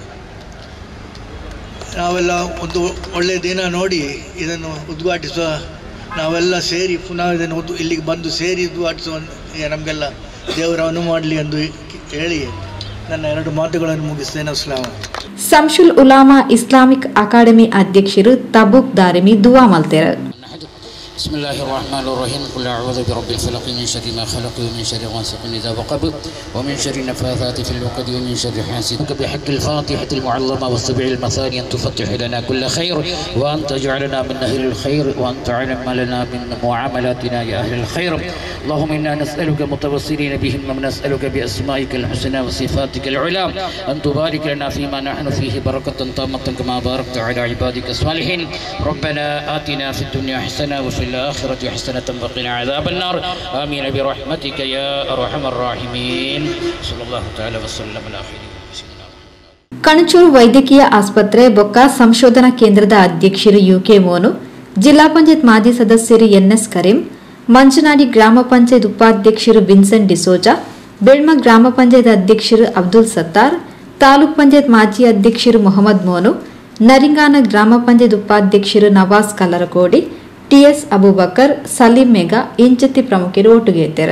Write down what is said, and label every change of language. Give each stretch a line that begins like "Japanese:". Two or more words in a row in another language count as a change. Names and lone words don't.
Kannada: ನಾವೆಲ್ಲ ಒಂದು ಒಳ್ಳೆಯ ದಿನ ನೋಡಿ ಇದನ್ನು ಉದ್ಘಾಟಿಸುವ, ನಾವೆಲ್ಲ ಸೇರಿ ಪುನಃ ಇದನ್ನು ಇಲ್ಲಿಗೆ ಬಂದು ಸೇರಿ ಉದ್ಘಾಟಿಸುವ ನಮಗೆಲ್ಲ ದೇವರ ಅನುವು ಮಾಡಲಿ ಎಂದು ಹೇಳಿ ನನ್ನ 2 ಮಾತುಗಳನ್ನು ಮುಗಿಸ್ತೇನೆ.
Arabic: السلام عليكم.
Tulu: ಸಂಶುಲ್ ಉಲಾಮಾ ಇಸ್ಲಾಮಿಕ್ ಅಕಾಡೆಮಿ ಅಧ್ಯಕ್ಷರು ತಬೂಕ್ ದಾರಿಮಿ ದುವಾ ಮಲ್ತೆರು.
Arabic: بسم الله الرحمن الرحيم. قل أعوذ برب الفلق من شر ما خلق ومن شر غاسق إذا وقب ومن شر النفاثات في العقد ومن شر حاسد بحق الفاتحة المعلمة والسبع المثاني أن تفتح لنا كل خير وأن تجعلنا من أهل الخير وأن تعلم لنا من معاملاتنا يا أهل الخير. اللهم إنا نسألك متوسلين بهم ونسألك بأسمائك الحسنى وصفاتك العلى أن تبارك لنا فيما نحن فيه بركة تامة كما باركت على عبادك الصالحين. ربنا آتنا في الدنيا حسنة وفي الآخرة حسنة وقنا عذاب النار. آمين برحمتك يا أرحم الراحمين. صلى الله تعالى وسلم على خير.
Kannada: ಕಣಚೂರು ವೈದ್ಯಕೀಯ ಆಸ್ಪತ್ರೆ ಬೊಕ್ಕ ಸಂಶೋಧನಾ ಕೇಂದ್ರದ ಅಧ್ಯಕ್ಷರು ಯುಕೆ ಮೋನು, ಜಿಲ್ಲಾ ಪಂಚಾಯತ್ ಮಾಜಿ ಸದಸ್ಯರು ಎನ್ಎಸ್ ಕರೀಂ, ಮಂಜನಾಡಿ ಗ್ರಾಮ ಪಂಚಾಯತ್ ಉಪಾಧ್ಯಕ್ಷರು ವಿನ್ಸೆಂಟ್ ಡಿಸೋಜಾ, ಬೆಳ್ಮ ಗ್ರಾಮ ಪಂಚಾಯತ್ ಅಧ್ಯಕ್ಷರು ಅಬ್ದುಲ್ ಸತ್ತಾರ್, ತಾಲೂಕ್ ಪಂಚಾಯತ್ ಮಾಜಿ ಅಧ್ಯಕ್ಷರು ಮೊಹಮ್ಮದ್ ಮೋನು, ನರಿಂಗಾನ ಗ್ರಾಮ ಪಂಚಾಯತ್ ಉಪಾಧ್ಯಕ್ಷರು ನವಾಜ್ ಕಲ್ಲರಕೋಡಿ, ಟಿಎಸ್ ಅಬೂಬಕರ್, ಸಲೀಂ ಮೇಘಾ ಇಂಚತಿ ಪ್ರಮುಖರು ಒಟ್ಟಿಗೆ ಇದ್ದರು.